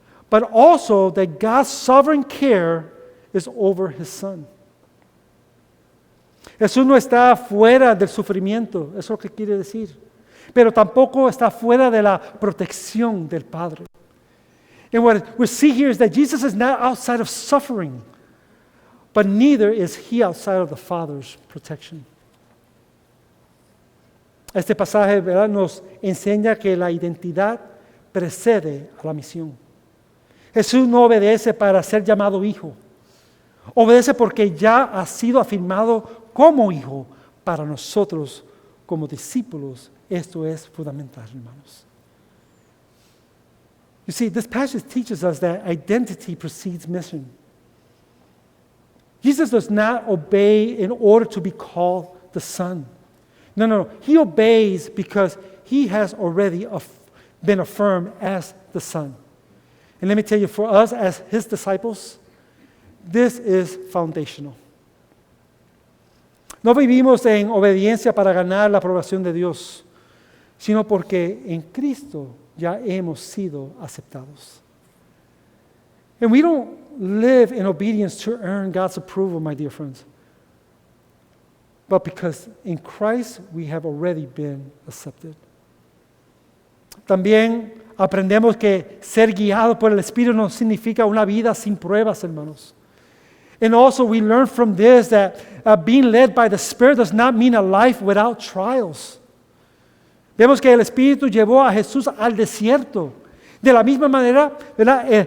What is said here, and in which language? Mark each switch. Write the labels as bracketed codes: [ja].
[en] but also that God's sovereign care is over His Son. [es] Jesús no está fuera del sufrimiento, eso es lo que quiere decir, pero tampoco está fuera de la protección del Padre. [en] And what we see here is that Jesus is not outside of suffering, but neither is He outside of the Father's protection. [es] Este pasaje, ¿verdad?, nos enseña que la identidad precede a la misión. Jesús no obedece para ser llamado hijo. Obedece porque ya ha sido afirmado como hijo para nosotros como discípulos. Esto es fundamental, hermanos. [en] You see, this passage teaches us that identity precedes mission. Jesus does not obey in order to be called the Son. No. He obeys because He has already been affirmed as the Son. And let me tell you, for us as His disciples, this is foundational. [es] No vivimos en obediencia para ganar la aprobación de Dios, sino porque en Cristo ya hemos sido aceptados. [en] And we don't live in obedience to earn God's approval, my dear friends, but because in Christ we have already been accepted. [es] También aprendemos que ser guiado por el Espíritu no significa una vida sin pruebas, hermanos. [en] And also we learn from this that being led by the Spirit does not mean a life without trials. [es] Vemos que el Espíritu llevó a Jesús al desierto. De la misma manera, ¿verdad?